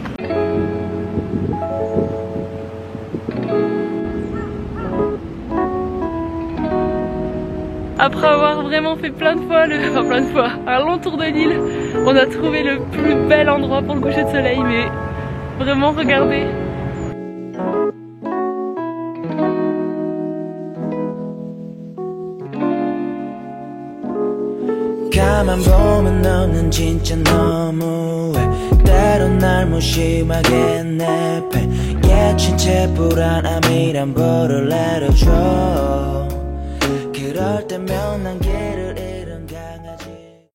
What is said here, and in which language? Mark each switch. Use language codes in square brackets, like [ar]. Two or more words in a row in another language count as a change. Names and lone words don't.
[fr] Après avoir vraiment fait plein de fois, un long tour de l'île, on a trouvé le plus bel endroit pour le coucher de soleil. Mais vraiment regardez. [ko] 가만 보면 너는 진짜 너무해 때론 날 무심하게 내패 예친 채 불안함이란 벌을 내려줘 그럴 때면 난 길을 잃은 강아지